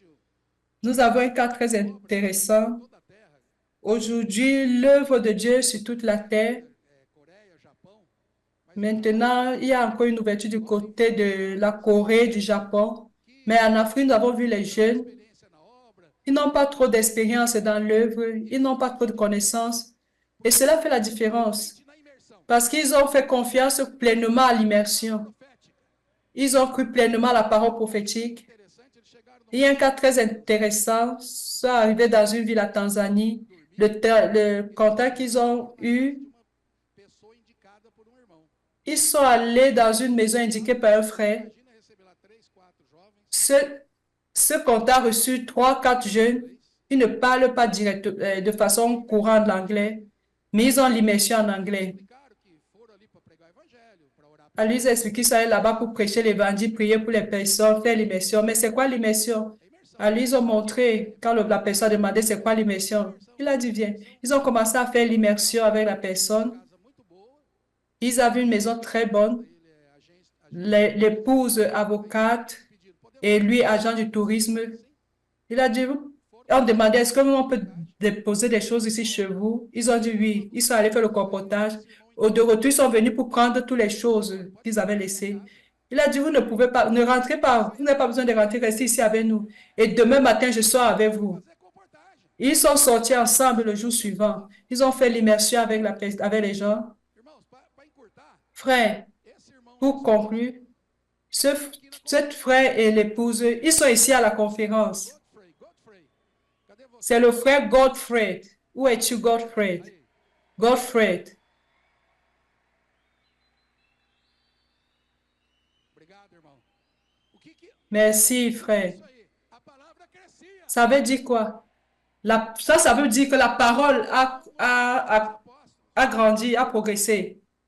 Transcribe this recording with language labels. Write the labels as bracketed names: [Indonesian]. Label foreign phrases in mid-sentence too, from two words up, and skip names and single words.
[French] Nous avons un cas très [Portuguese] A obra de Deus em [French] intéressant. [Portuguese] toda a terra. [French] Aujourd'hui, l'œuvre de Dieu sur toute la terre. [Portuguese] Coreia, Japão. Mas [French] Maintenant, il y a encore une ouverture du [Portuguese] jovens [French] côté de la Corée, du Japon. Mais en Afrique, nous avons vu les jeunes. [Portuguese] experiência na obra. [French] Ils n'ont pas trop d'expérience dans l'œuvre. Ils n'ont pas trop de connaissances. Et cela fait la différence. [Portuguese] Somente na imersão. [French] Parce qu'ils ont fait confiance pleinement à l'immersion. [Portuguese] Profética. [French] Ils ont cru pleinement à la parole prophétique. [Portuguese] Interessante, eles chegaram [French] Il y a un cas très intéressant. Ça arrivé dans une ville à Tanzanie. Le contact qu'ils ont eu, [Portuguese] uma pessoa indicada por irmão. [French] ils sont allés dans une maison indiquée par un frère. [Portuguese] Imagina receber lá 3, 4 jovens. [French] Ce contact a reçu 3, 4 jeunes. Ils ne parlent pas de façon courante l'anglais, mais ils ont l'immersion en anglais. [Portuguese] Explicaram que foram ali para pregar o evangelho, para orar [French] À lui, ils expliquent qu'ils sont allés là-bas pour prêcher l'évangile, prier pour les personnes, faire l'immersion. Mais c'est quoi l'immersion? À lui, ils ont montré, quand la personne a demandé c'est quoi l'immersion, il a dit viens. Ils ont commencé à faire l'immersion avec la personne. [Portuguese] casa muito boa. [French] Ils avaient une maison très bonne. [Portuguese] Ele é agente, [French] L'épouse avocate [Portuguese] pedido, podemos [French] et lui agent du tourisme. Il a dit, on demandait, est-ce que on peut déposer des choses ici chez vous? Ils ont dit oui. Ils sont allés faire le compotage. De retour, ils sont venus pour prendre toutes les choses qu'ils avaient laissées. Il a dit, vous ne pouvez pas, ne rentrez pas, vous n'avez pas besoin de rentrer, restez ici avec nous. Et demain matin, je sors avec vous. [Portuguese] fazer comportagem. [French] Ils sont sortis ensemble le jour suivant. Ils ont fait l'immersion avec les gens. [Portuguese] Irmãos, para encurtar, [French] Frère, [Portuguese] esse irmão [French] pour conclure, cet frère et l'épouse, ils sont ici à la conférence. [Portuguese] Godfrey, cadê você? [French] C'est le frère Godfrey. Où es-tu, Godfrey? [Portuguese] Aí, Godfrey. obrigado, irmão. O que [French] Merci, frère. [Portuguese] isso aí? A palavra crescia. [French] Ça veut dire quoi? Ça veut dire que la parole a grandi, a progressé.